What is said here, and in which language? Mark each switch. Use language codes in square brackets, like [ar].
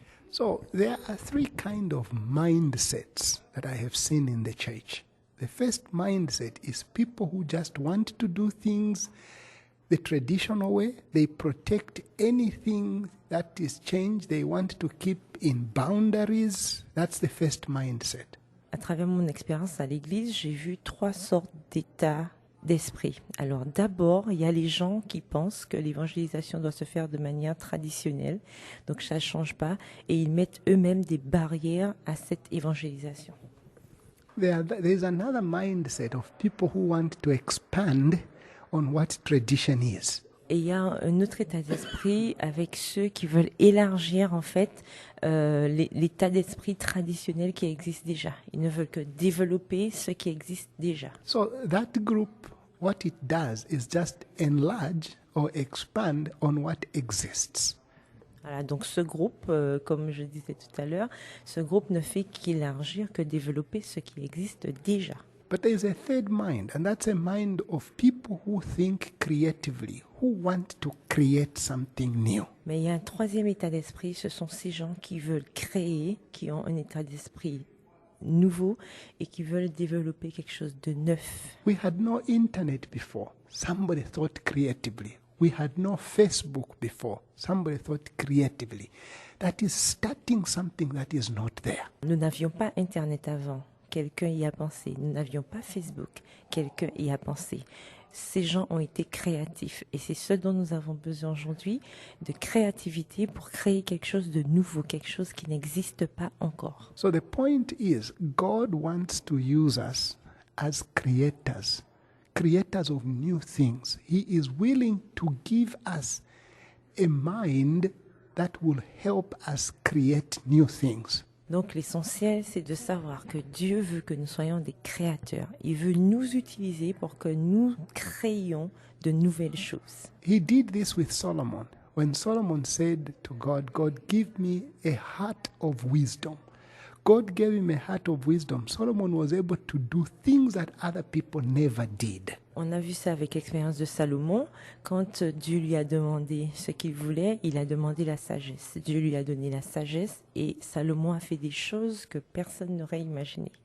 [en] So there are three kinds of mindsets that I have seen in the church. The first mindset is people who just want to do things the traditional way. They protect anything that is changed. They want to keep in boundaries. That's the first mindset. [fr] À travers mon expérience à l'église, j'ai vu trois sortes d'états d'esprit. Alors d'abord, il y a les gens qui pensent que l'évangélisation doit se faire de manière traditionnelle, donc ça ne change pas, et ils mettent eux-mêmes des barrières à cette évangélisation. [en] There's another mindset of people who want to expand on what tradition is. [fr] Et il y a un autre état d'esprit avec ceux qui veulent élargir en fait l'état d'esprit traditionnel qui existe déjà. Ils ne veulent que développer ce qui existe déjà. [en] So that group, what it does is just enlarge or expand on what exists. [fr] Voilà, donc ce groupe, comme je disais tout à l'heure, ce groupe ne fait qu'élargir, que développer ce qui existe déjà. [en] But there is a third mind, and that's a mind of people who think creatively, who want to create something new. [fr] Mais il y a un troisième état d'esprit, ce sont ces gens qui veulent créer, qui ont un état d'esprit nouveau et qui veulent développer quelque chose de neuf. [en] We had no internet before. Somebody thought creatively. We had no Facebook before. Somebody thought creatively. That is starting something that is not there. [fr] Nous n'avions pas Internet avant. Quelqu'un y a pensé. Nous n'avions pas Facebook. Quelqu'un y a pensé. Ces gens ont été créatifs et c'est ce dont nous avons besoin aujourd'hui, de créativité pour créer quelque chose de nouveau, quelque chose qui n'existe pas encore. [en] So the point is, God wants to use us as creators, creators of new things. He is willing to give us a mind that will help us create new things. [fr] Donc l'essentiel, c'est de savoir que Dieu veut que nous soyons des créateurs. Il veut nous utiliser pour que nous créions de nouvelles choses. [en] He did this with Solomon. When Solomon said to God, God, give me a heart of wisdom. God gave him a heart of wisdom. Solomon was able to do things that other people never did. [fr] On a vu ça avec l'expérience de Salomon. Quand Dieu lui a demandé ce qu'il voulait, il a demandé la sagesse. Dieu lui a donné la sagesse et Salomon a fait des choses que personne n'aurait imaginées.